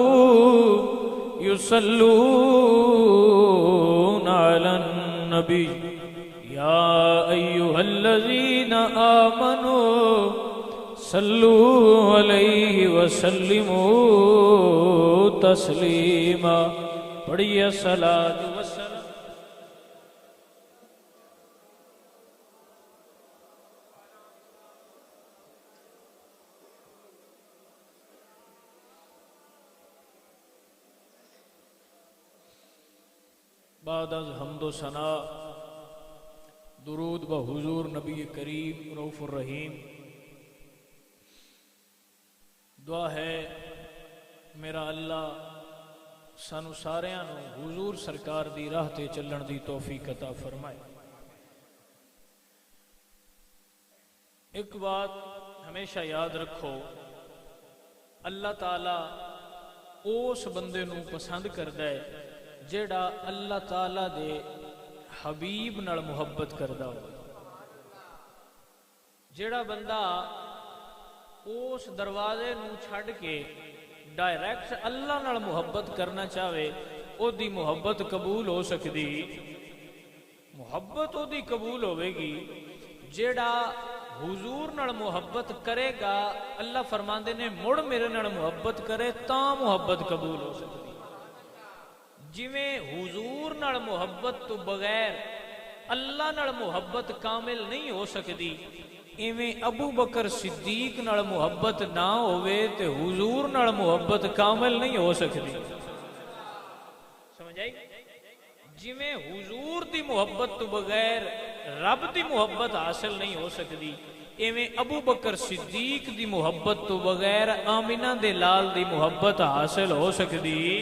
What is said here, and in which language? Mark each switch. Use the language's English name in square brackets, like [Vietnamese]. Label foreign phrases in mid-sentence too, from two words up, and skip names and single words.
[Arabic] يصلون على النبي يا أيها الذين آمنوا صلوا عليه وسلموا تسليما [Urdu] پڑھیے صلاۃ وسلام بعد از حمد و ثنا درود بحضور نبی کریم رؤوف الرحیم [Punjabi] دعا ہے میرا اللہ سانو ساریاں نو حضور سرکار دی راہ تے چلن دی توفیق عطا فرمائے۔ [Urdu] ایک بات ہمیشہ یاد رکھو، [Punjabi] اللہ تعالی اس بندے نو پسند کردا ہے جیڑا اللہ تعالی دے حبیب نال محبت کردا ہو۔ جیڑا بندہ اس دروازے نو چھڑ کے ڈائریکٹ اللہ نال محبت کرنا چاہے او دی محبت قبول ہو سکتی، محبت او دی قبول ہوے گی جیڑا حضور نال محبت کرے گا۔ اللہ فرماندے نے مڑ میرے نال محبت کرے تاں محبت قبول ہو سکتی۔ جویں حضور نال محبت تو بغیر اللہ نال محبت کامل نہیں ہو سکتی، ایویں ابو بکر صدیق نال محبت نہ ہوئے تے حضور نال محبت کامل نہیں ہو سکتی۔ سمجھ آئی؟ جویں حضور دی محبت تو بغیر رب دی محبت حاصل نہیں ہو سکتی، ایویں ابو بکر صدیق دی محبت تو بغیر آمینہ دے لال دی محبت حاصل ہو سکتی۔